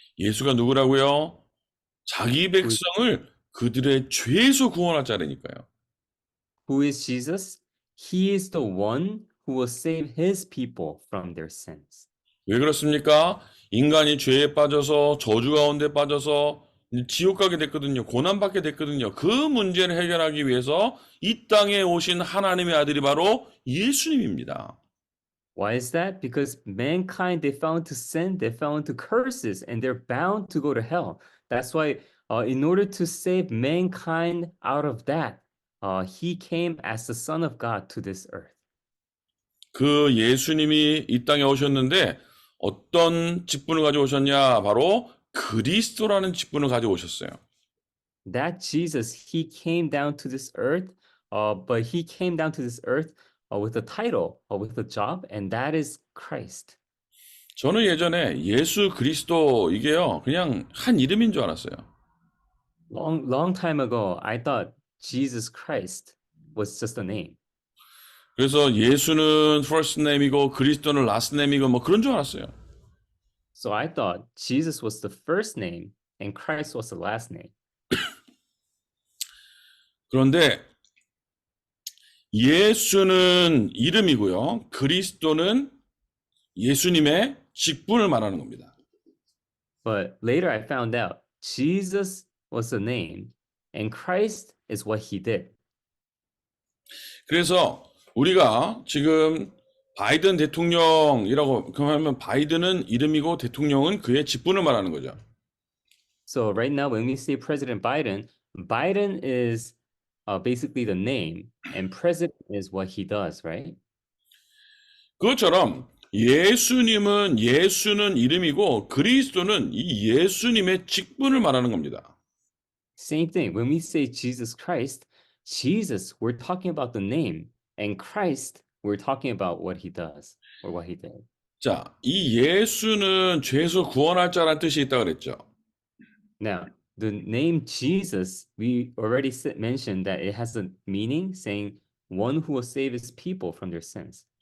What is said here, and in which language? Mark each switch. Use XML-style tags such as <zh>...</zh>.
<ko>예수가 누구라고요? 자기 백성을 그들의 죄에서 구원할 자라니까요.</ko> <en>Who is Jesus? He is the one who will save his people from their sins.</en> <ko>왜 그렇습니까? 인간이 죄에 빠져서 저주 가운데 빠져서 지옥 가게 됐거든요. 고난받게 됐거든요. 그 문제를 해결하기 위해서 이 땅에 오신 하나님의 아들이 바로 예수님입니다.</ko> <en>Why is that? Because mankind, they fell into sin, they fell into curses, and they're bound to go to hell. That's why, in order to save mankind out of that, he came as the Son of God to this earth.</en> <ko>그 예수님이 이 땅에 오셨는데 어떤 직분을 가지고 오셨냐? 바로 그리스도라는 직분을 가지고 오셨어요.</ko> <en>That Jesus, he came down to this earth, but he came down to this earth with a title, with a job, and that is Christ.</en> <ko>저는 예전에 예수 그리스도 이게요, 그냥 한 이름인 줄 알았어요.</ko> <en>Long time ago, I thought Jesus Christ was just a name.</en> <ko>그래서 예수는</ko> <en>first name</en> <ko>이고 그리스도는</ko> <en>last name</en> <ko>이고 뭐 그런 줄 알았어요.</ko> <en>So I thought Jesus was the first name and Christ was the last name.</en> <ko>그런데 예수는 이름이고요. 그리스도는 예수님의 직분을 말하는 겁니다.</ko> <en>But later I found out Jesus was the name and Christ is what he did.</en> <ko>그래서 우리가 지금 바이든 대통령이라고 하면 바이든은 이름이고 대통령은 그의 직분을 말하는 거죠.</ko> <en>So right now when we say President Biden, Biden is basically the name and president is what he does, right?</en> <ko>그것처럼 예수는 이름이고 그리스도는 이 예수님의 직분을 말하는 겁니다.</ko> <en>Same thing. When we say Jesus Christ, Jesus, we're talking about the name, And Christ, we're talking about what he does or what he did.</en> <ko>자, 이 예수는 죄에서 구원할 자라는 뜻이 있다 그랬죠.</ko> <en>Now, the name Jesus, we already mentioned that it has a meaning saying one who will save his people from their sins.</en>